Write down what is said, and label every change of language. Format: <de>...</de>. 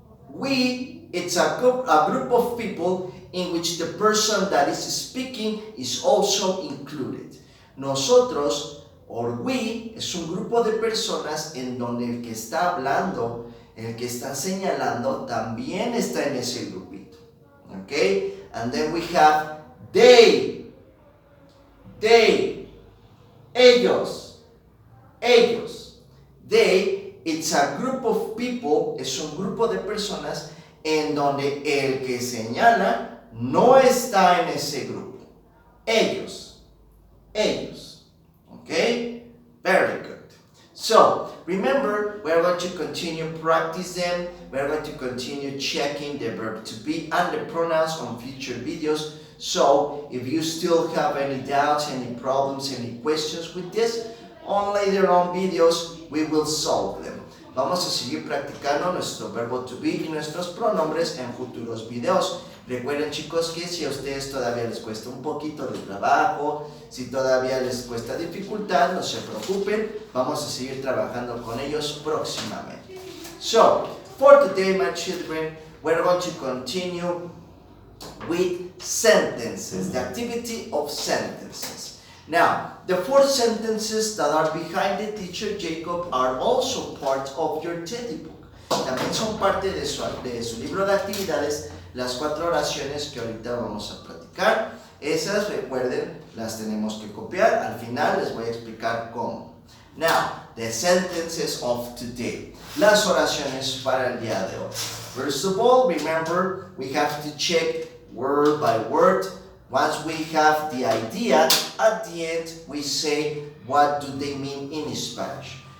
<en>We, it's a group of people in which the person that is speaking is also included.</en> <es>Nosotros,</es> <en>or we,</en> <es>es un grupo de personas en donde el que está hablando, el que está señalando, también está en ese grupito.</es> <en>Okay? And then we have they. They. Ellos. Ellos. They, it's a group of people,</en> <es>es un grupo de personas en donde el que señala no está en ese grupo.</es> <en>Ellos. Ellos. Okay? Very good. So, remember, we're going to continue practice them. We're going to continue checking the verb to be and the pronouns on future videos. So, if you still have any doubts, any problems, any questions with this, on later on videos, we will solve them.</en> <es>Vamos a seguir practicando nuestro verbo to be y nuestros pronombres en futuros videos. Recuerden, chicos, que si a ustedes todavía les cuesta un poquito de trabajo, si todavía les cuesta dificultad, no se preocupen, vamos a seguir trabajando con ellos próximamente.</es> <en>So, for today, my children, we're going to continue with sentences, the activity of sentences. Now, the 4 sentences that are behind the teacher Jacob are also part of your teddy book.</en> <es>También son parte de su libro de actividades, las 4 oraciones que ahorita vamos a platicar. Esas, recuerden, las tenemos que copiar. Al final les voy a explicar cómo.</es> <en>Now, the sentences of today.</en> <es>Las oraciones para el día de hoy.</es> <en>First of all, remember, we have to check word by word. Once we have the idea, at the end we say what do they mean in Spanish.</en>